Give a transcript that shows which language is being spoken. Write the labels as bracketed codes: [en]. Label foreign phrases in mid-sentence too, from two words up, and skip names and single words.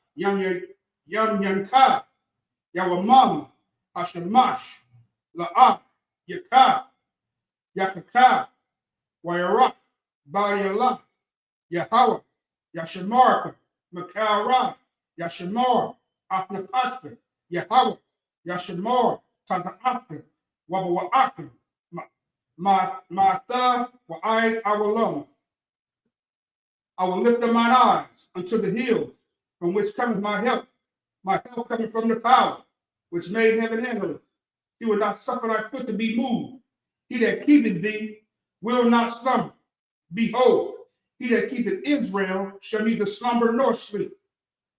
[en] Yanka, Yawamam, Hashamash, La'ah, Yaka, Yakaka, Wayarak, Bayala, Yahweh, Yashamarka, Makara, Yashamor, Atnapasta, Yahweh, Yashamor, Tanta'aka, Wabawa'aka, Ma'atha, Wa'ai, Awalon. I will lift up mine eyes unto the hills, from which cometh my help coming from the power, which made heaven and earth. He will not suffer thy foot to be moved. He that keepeth thee will not slumber. Behold, he that keepeth Israel shall neither slumber nor sleep.